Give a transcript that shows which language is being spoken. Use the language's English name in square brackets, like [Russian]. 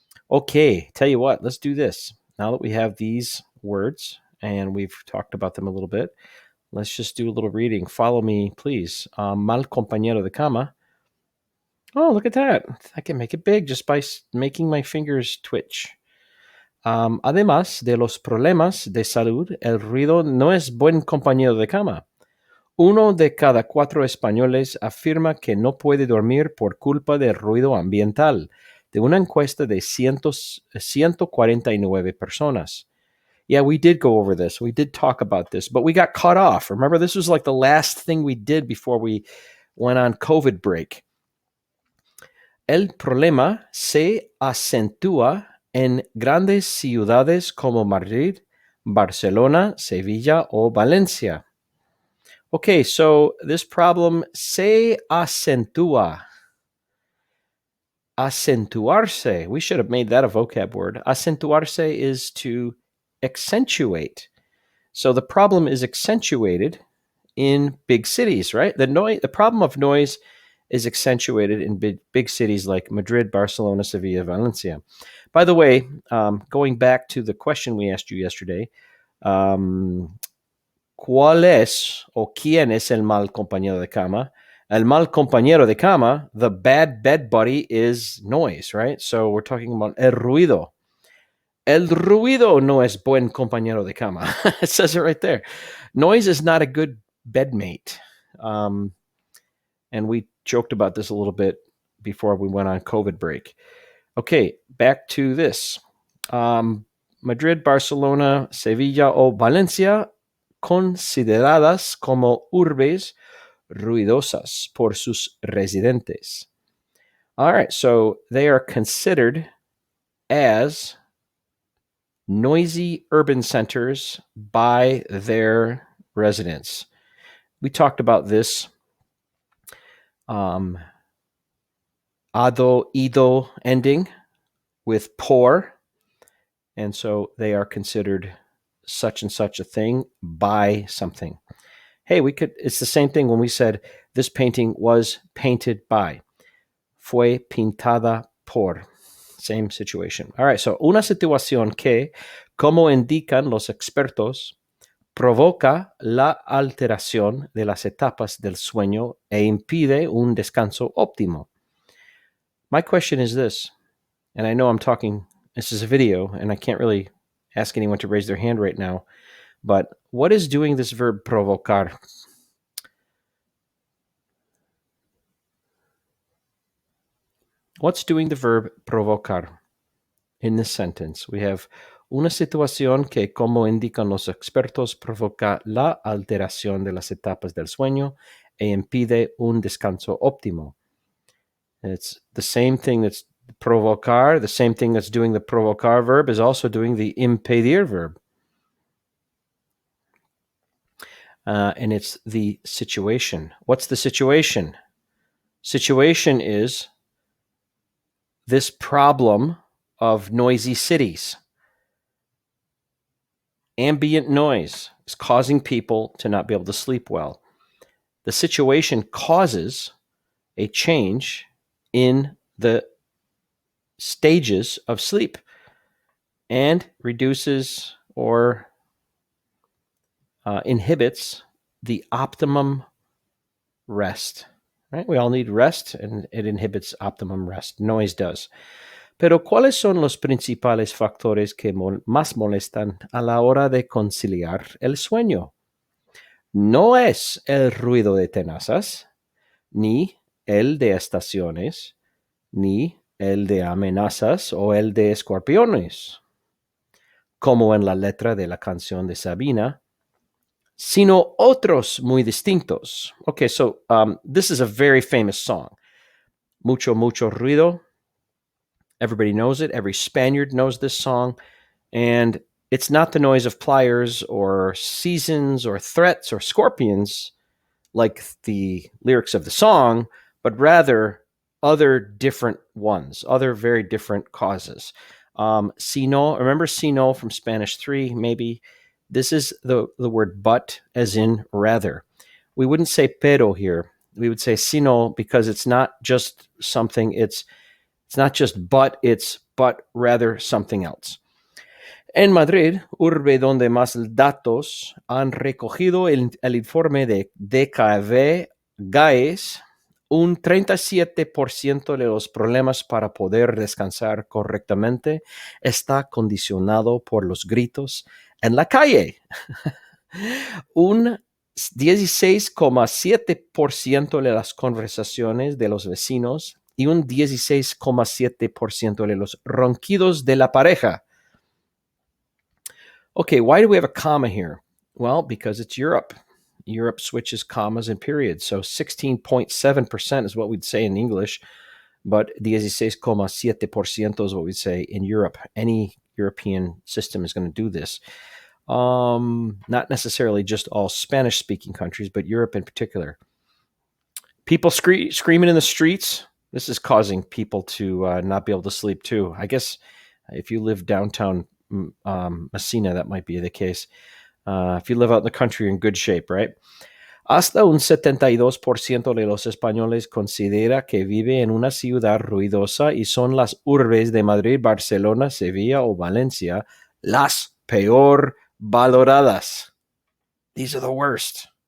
[English] Okay, tell you what, let's do this. Now that we have these words and we've talked about them a little bit, let's just do a little reading. Follow me, please. [Spanish] Mal compañero de cama. [English] Oh, look at that. I can make it big just by making my fingers twitch. [Spanish] Además de los problemas de salud, el ruido no es buen compañero de cama. 1 de cada 4 españoles afirma que no puede dormir por culpa del ruido ambiental, de una encuesta de 149 personas. [English] Yeah, we did go over this. We did talk about this, but we got cut off. Remember, this was like the last thing we did before we went on COVID break. [Spanish] El problema se acentúa en grandes ciudades como Madrid, Barcelona, Sevilla, o Valencia. [English] Okay, so this problem [Spanish] se acentúa. Acentuarse. [English] We should have made that a vocab word. Acentuarse is to accentuate. So the problem is accentuated in big cities, right? The problem of noise is accentuated in big cities like Madrid, Barcelona, Sevilla, Valencia. By the way, going back to the question we asked you yesterday, [Spanish] ¿cuál es o quién es el mal compañero de cama? El mal compañero de cama, [English] the bad bed buddy, is noise, right? So we're talking about [Spanish] el ruido. El ruido no es buen compañero de cama. [English] It says it right there. Noise is not a good bedmate. And we joked about this a little bit before we went on COVID break. Okay, back to this. [Spanish] Madrid, Barcelona, Sevilla, o Valencia, consideradas como urbes ruidosas por sus residentes. [English] All right, so they are considered as noisy urban centers by their residents. We talked about this. Ado, ido ending with por. And so they are considered such and such a thing by something. Hey, it's the same thing when we said this painting was painted by. [Spanish] Fue pintada por. [English] Same situation. All right, so [Spanish] una situación que, como indican los expertos, provoca la alteración de las etapas del sueño e impide un descanso óptimo. [English] My question is this, and I know this is a video, and I can't really ask anyone to raise their hand right now, but what is doing this verb provocar? What's doing the verb provocar in this sentence? We have [Spanish] una situación que, como indican los expertos, provoca la alteración de las etapas del sueño e impide un descanso óptimo. [English] It's the same thing that's provocar, the same thing that's doing the provocar verb is also doing the impedir verb. And it's the situation. What's the situation? Situation is this problem of noisy cities. Ambient noise is causing people to not be able to sleep well. The situation causes a change in the stages of sleep and reduces or inhibits the optimum rest. Right? We all need rest, and it inhibits optimum rest. Noise does. [Spanish] Pero ¿cuáles son los principales factores que más molestan a la hora de conciliar el sueño? No es el ruido de tenazas, ni el de estaciones, ni el de amenazas o el de escorpiones, como en la letra de la canción de Sabina, sino otros muy distintos. [English] Okay, so this is a very famous song. [Spanish] Mucho, mucho ruido. [English] Everybody knows it. Every Spaniard knows this song. And it's not the noise of pliers or seasons or threats or scorpions like the lyrics of the song, but rather other different ones, other very different causes. Sino, remember sino from Spanish 3, maybe? This is the word but, as in rather. We wouldn't say pero here. We would say sino because it's not just something, it's not just but, it's but rather something else. [Spanish] En Madrid, urbe donde más datos han recogido el informe de DKV GAES, un 37% de los problemas para poder descansar correctamente está condicionado por los gritos en la calle. Un 16,7% de las conversaciones de los vecinos y un 16,7% de los ronquidos de la pareja. [English] Okay, why do we have a comma here? Well, because it's Europe. Europe switches commas and periods. So 16.7% is what we'd say in English, but 16,7% is what we'd say in Europe. Any European system is going to do this. Not necessarily just all Spanish-speaking countries, but Europe in particular. People screaming in the streets. This is causing people to not be able to sleep too. I guess if you live downtown Messina, that might be the case. If you live out in the country, you're in good shape, right? [Spanish] Hasta un 72% de los españoles considera que vive en una ciudad ruidosa y son las urbes de Madrid, Barcelona, Sevilla o Valencia las peor valoradas. [English] These are the worst.